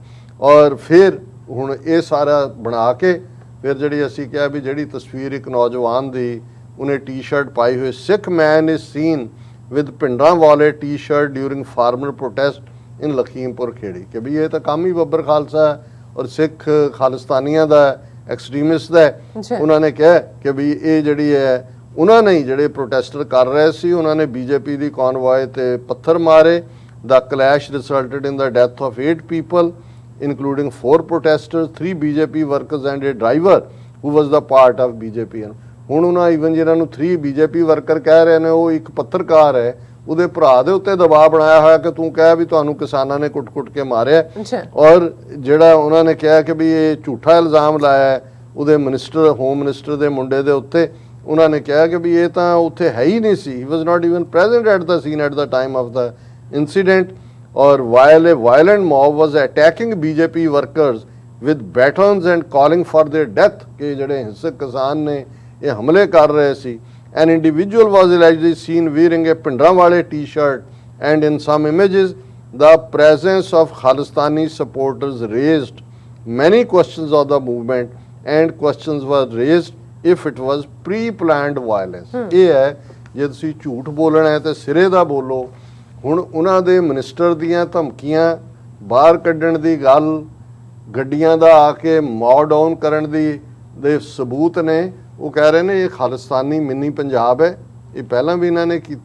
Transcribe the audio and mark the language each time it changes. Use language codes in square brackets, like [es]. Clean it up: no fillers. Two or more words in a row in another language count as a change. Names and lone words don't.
[pa] ਔਰ ਫਿਰ ਹੁਣ ਇਹ ਸਾਰਾ ਬਣਾ ਕੇ ਫਿਰ ਜਿਹੜੀ ਅਸੀਂ ਕਿਹਾ ਵੀ ਜਿਹੜੀ ਤਸਵੀਰ ਇੱਕ ਨੌਜਵਾਨ ਦੀ ਉਹਨੇ ਟੀ-ਸ਼ਰਟ ਪਾਈ ਹੋਈ, [en] Sikh man is seen with Pindranwale T-shirt during farmer protest in Lakhimpur Kheri, [pa] ਕਿ ਵੀ ਇਹ ਤਾਂ ਕੰਮ ਹੀ ਬੱਬਰ ਖਾਲਸਾ ਔਰ ਸਿੱਖ ਖਾਲਿਸਤਾਨੀਆਂ ਦਾ ਐਕਸਟ੍ਰੀਮਿਸਟ ਦਾ। ਉਹਨਾਂ ਨੇ ਕਿਹਾ ਕਿ ਵੀ ਇਹ ਜਿਹੜੀ ਹੈ ਉਹਨਾਂ ਨੇ ਜਿਹੜੇ ਪ੍ਰੋਟੈਸਟਰ ਕਰ ਰਹੇ ਸੀ ਉਹਨਾਂ ਨੇ ਬੀਜੇਪੀ ਦੀ ਕਨਵੋਏ ਤੇ ਪੱਥਰ ਮਾਰੇ। [en] The clash resulted in the death of 8 people including 4 protesters, 3 BJP workers and a driver who was the part of BJP। [pa] ਹੁਣ ਉਹਨਾਂ ਈਵਨ ਜਿਹਨਾਂ ਨੂੰ 3 BJP ਵਰਕਰ ਕਹਿ ਰਹੇ ਨੇ ਉਹ ਇੱਕ ਪੱਤਰਕਾਰ ਹੈ, ਉਹਦੇ ਭਰਾ ਦੇ ਉੱਤੇ ਦਬਾਅ ਬਣਾਇਆ ਹੋਇਆ ਕਿ ਤੂੰ ਕਹਿ ਵੀ ਤੁਹਾਨੂੰ ਕਿਸਾਨਾਂ ਨੇ ਕੁੱਟ-ਕੁੱਟ ਕੇ ਮਾਰਿਆ। ਔਰ ਜਿਹੜਾ ਉਹਨਾਂ ਨੇ ਕਿਹਾ ਕਿ ਵੀ ਇਹ ਝੂਠਾ ਇਲਜ਼ਾਮ ਲਾਇਆ ਉਹਦੇ ਮਿਨਿਸਟਰ, [en] home minister [pa] ਦੇ ਮੁੰਡੇ ਦੇ ਉੱਤੇ। ਉਹਨਾਂ ਨੇ ਕਿਹਾ ਕਿ ਵੀ ਇਹ ਤਾਂ ਉੱਥੇ ਹੈ ਹੀ ਨਹੀਂ ਸੀ, [en] he was not even present at the scene at the time of the [pa] incident। [en] और while a violent mob was attacking BJP workers with batons and calling for their death, [pa] कि ਜਿਹੜੇ ਹਿੰਸਕ ਕਿਸਾਨ ਨੇ ਇਹ ਹਮਲੇ ਕਰ ਰਹੇ ਸੀ। [en] An individual was allegedly seen wearing a Pindranwale t-shirt, and in some images the presence of Khalistani supporters raised many questions of the movement, and questions were raised if it was pre-planned violence। [pa] ਇਹ ਹੈ ਜੇ ਤੁਸੀਂ ਝੂਠ ਬੋਲਣਾ ਹੈ ਤੇ ਸਿਰੇ ਦਾ ਬੋਲੋ। ਹੁਣ ਉਹਨਾਂ ਦੇ ਮਿਨਿਸਟਰ ਦੀਆਂ ਧਮਕੀਆਂ, ਬਾਹਰ ਕੱਢਣ ਦੀ ਗੱਲ, ਗੱਡੀਆਂ ਦਾ ਆ ਕੇ [en] mow down [pa] ਕਰਨ ਦੇ ਸਬੂਤ ਨੇ। ਉਹ ਕਹਿ ਰਹੇ ਨੇ ਇਹ ਖਾਲਿਸਤਾਨੀ ਮਿੰਨੀ ਪੰਜਾਬ ਹੈ, ਇਹ ਪਹਿਲਾਂ ਵੀ ਇਹਨਾਂ ਨੇ ਕੀਤਾ।